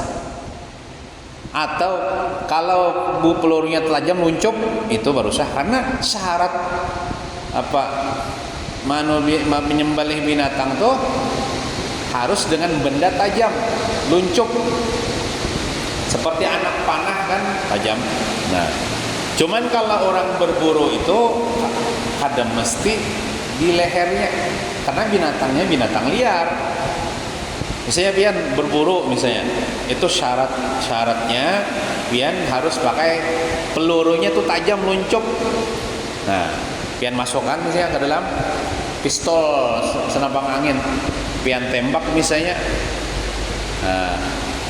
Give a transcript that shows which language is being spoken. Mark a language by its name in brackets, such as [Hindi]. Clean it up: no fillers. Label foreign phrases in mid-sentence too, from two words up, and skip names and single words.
[Banjar] Atau kalau pelurunya tajam luncup, itu baru sah, karena syarat menyembelih binatang tuh harus dengan benda tajam, luncup. [Indonesian] Seperti anak panah kan tajam. Nah, cuman kalau orang berburu itu ada mesti di lehernya, karena binatangnya binatang liar. [Banjar] Misalnya pian berburu misalnya, itu syaratnya pian harus pakai pelurunya tuh tajam luncup. Nah, pian masukkan misalnya ke dalam pistol senapang angin, pian tembak misalnya.